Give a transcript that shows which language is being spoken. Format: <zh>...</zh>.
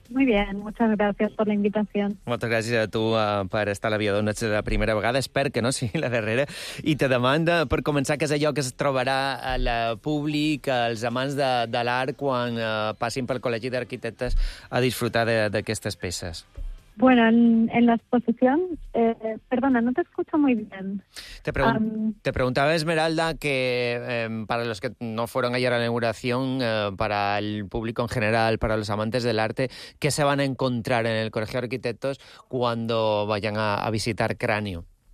<es>Muy bien, muchas gracias por la invitación.</es> <ca>Moltes gràcies a tu per estar a la Via d'Ona la primera vegada, espero que no sigui la darrera, i te demanda per començar que és allò que es trobarà al públic, als amants de l'art, quan passin pel Col·legi d'Arquitectes a disfrutar d'aquestes peces.</ca> <es>Bueno, en la exposición... perdona, no te escucho muy bien. Te preguntaba, Esmeralda, que para los que no fueron ayer a la inauguración, para el público en general, para los amantes del arte, ¿qué se van a encontrar en el Colegio de Arquitectos cuando vayan a visitar Cráneo?</es>